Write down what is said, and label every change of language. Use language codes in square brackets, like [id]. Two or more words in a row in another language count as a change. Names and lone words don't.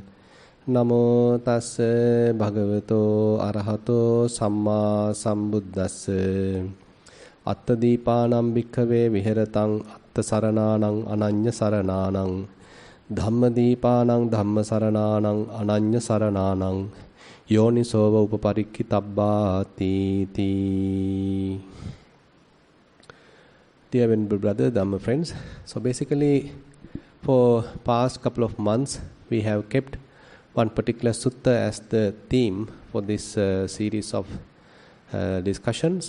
[pi] Namo tassa bhagavato arahato samma sambuddhassa. Attadipanam bhikkhave viheratang attasarananang ananya sarananang. Dhammadipanang dhammasarananang ananya sarananang. Yonisova upaparikkitabbāti. [en] Dear venerable brother, Dhamma friends, so basically for past couple of months we have kept one particular sutta as the theme for this series of discussions.